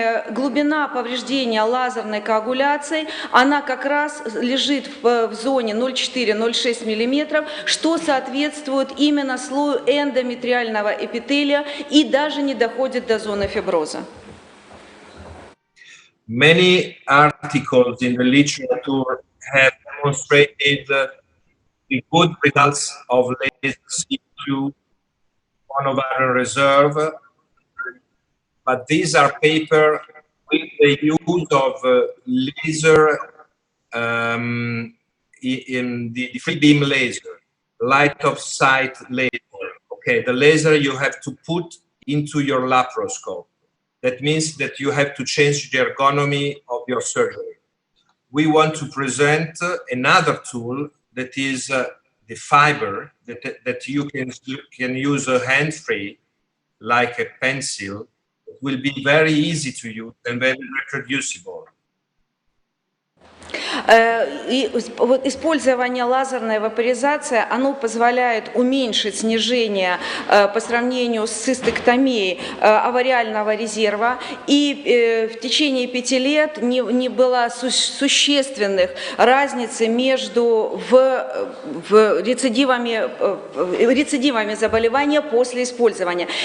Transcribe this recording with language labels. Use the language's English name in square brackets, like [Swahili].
[Russian] глубина повреждения лазерной коагуляцией, она как раз лежит в зоне 0,4-0,6 мм, что соответствует именно слою эндометриального эпителия и даже не доходит до зоны фиброза. [English] Many articles in the literature have demonstrated the good results of laser CQ on ovarian reserve, but these are papers with the use of laser in the free beam laser, light of sight laser. Okay, the laser you have to put into your laparoscope. That means that you have to change the ergonomy of your surgery. We want to present another tool that is the fiber that you can use a hand-free, like a pencil. It will be very easy to use and very reproducible. [Russian] И вот использование лазерной вапоризации, оно позволяет уменьшить снижение по сравнению с цистэктомией овариального резерва, и в течение 5 лет не было существенных разницы между рецидивами заболевания после использования.